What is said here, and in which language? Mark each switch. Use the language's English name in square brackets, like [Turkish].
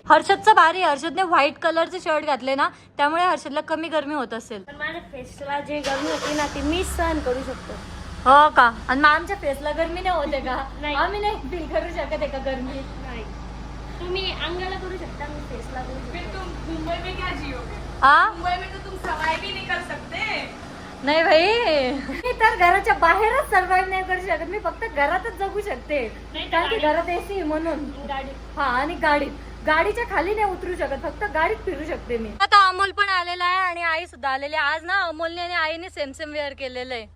[Marathi] हर्षदचं भारी, हर्षदने व्हाईट कलरचे शर्ट घातले ना त्यामुळे हर्षदला कमी गरमी होत असेल. पण माझ्या फेसला जे गरमी होती ना ती मी सहन करू शकतो. हो का? आणि मग आमच्या फेसला गरमी नाही होते का? नाही. आम्ही नाही फील करू शकत आहे का गरमी? नाही, तुम्ही अंगाला करू शकता, मी फेसला करू शकतो. [Hindi] मुंबई में क्या जियोगे? हा मुंबई में तो तुम सवाई भी नहीं कर सकते. [Marathi] नाही भाई, मी तर घराच्या बाहेरच सर्वाइव्ह नाही करू शकत. मी फक्त घरातच जगू शकते नाही तर कारण की घरात एसी म्हणून. गाडी हा, आणि गाडीच्या खाली नाही उतरू शकत, फक्त गाडीत फिरू शकते मी. आता अमोल पण आलेला आहे आणि आई सुद्धा आलेली आहे. आज ना अमोलने आणि आईने सेम सेम वेअर केलेलं आहे.